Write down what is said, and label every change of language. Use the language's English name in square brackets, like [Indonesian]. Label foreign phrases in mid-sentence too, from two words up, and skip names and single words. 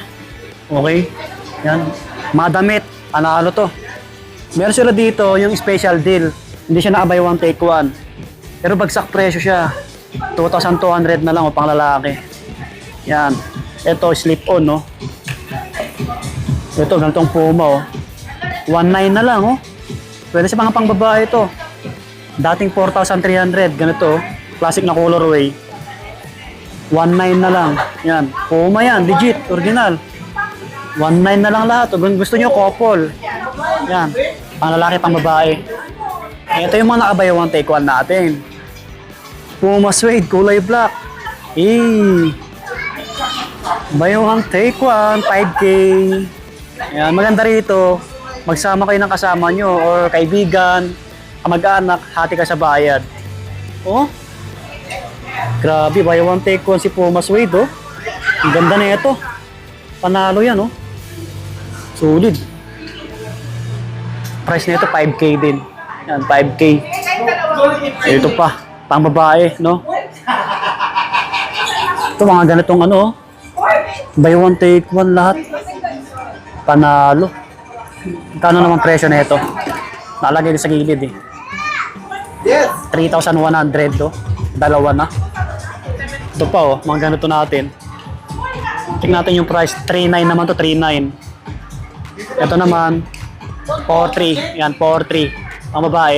[Filipino] Okay, yan. Mga damit, panalo to. Meron sila dito yung special deal. Hindi siya naka- [English] buy one take one. [Filipino] Pero bagsak presyo siya. 2,200 na lang, o pang lalaki. Yan. Ito, slip on, no. Ito, ganitong Puma, oh. 1,900 na lang, oh. Pwede sa mga pang babae ito. Dating 4,300, ganito, oh. Classic na colorway. 1,900 na lang. Yan. Puma yan. [English] Legit. Original. [Filipino] 1,900 na lang lahat. Kung gusto nyo, couple. Yan. Pang lalaki, pang babae. Ito yung mga naka- [English] buy one take one [Filipino] natin. [English] Puma suede. Kulay black. Buy one take one. [Filipino] 5K. Yan. Maganda rito. Magsama kayo ng kasama nyo or kaibigan, kamag-anak, hati ka sa bayad. Oh. Grabe, [English] buy one take one si Puma suede, oh. [Filipino] Ang ganda na ito. Panalo yan, oh. Solid. Price na ito 5K din. Yan, 5K. Ito pa, pang babae, no? Ito mga ganitong ano, oh. [English] Buy one take one [Filipino] lahat. Panalo. Kano naman presyo na ito? Nalagay din sa gilid, eh. 3,100, oh. Dalawa na. Ito pa, oh, mga ganito natin. Tingnan natin yung price. 3,900 naman to, 3,900. Ito naman 4,300. Yan, 4,300. Ang babae.